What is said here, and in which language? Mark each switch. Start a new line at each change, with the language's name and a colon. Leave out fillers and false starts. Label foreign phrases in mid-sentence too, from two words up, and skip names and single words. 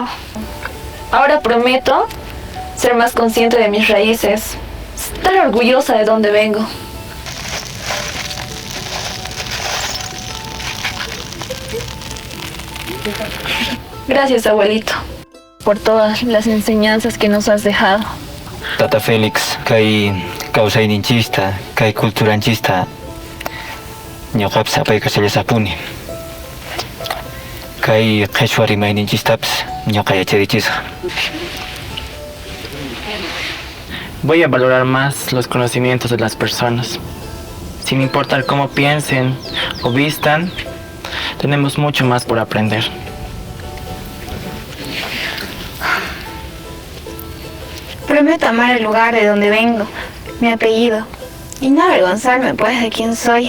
Spanish: Ahora prometo ser más consciente de mis raíces. Estar orgullosa de dónde vengo. Gracias, abuelito, por todas las enseñanzas que nos has dejado.
Quechua: Tata Félix, kay kawsayninchista, kay kulturanchista, ñuqapas apayqa chayasapuni. Kay qhichwa rimayninchistapas ñuqa yacharichishqa.
Spanish: Voy a valorar más los conocimientos de las personas. Sin importar cómo piensen o vistan, tenemos mucho más por aprender. Prometo amar el lugar de donde vengo, mi apellido, y no avergonzarme pues de quién soy.